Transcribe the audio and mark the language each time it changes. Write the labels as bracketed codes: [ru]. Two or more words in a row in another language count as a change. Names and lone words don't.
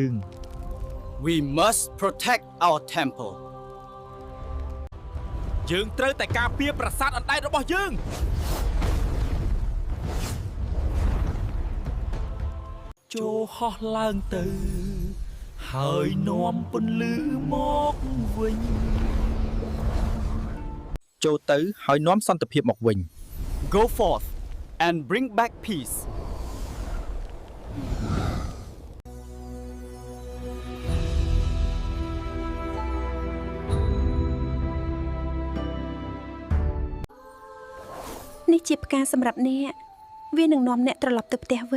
[en] We must protect our temple [km] យើងត្រូវតែការពារប្រាសាទអណ្ដែតរបស់យើងចូលហោះឡើងទៅហើយនាំពន្លឺមកវិញចូលទៅហើយនាំសន្តិភាពមកវិញ [en] Go forth and bring back peace [km] នេះជាផ្កាសម្រាប់អ្នកវានឹងនាំអ្នកត្រឡប់ទៅផ្ទះវិញ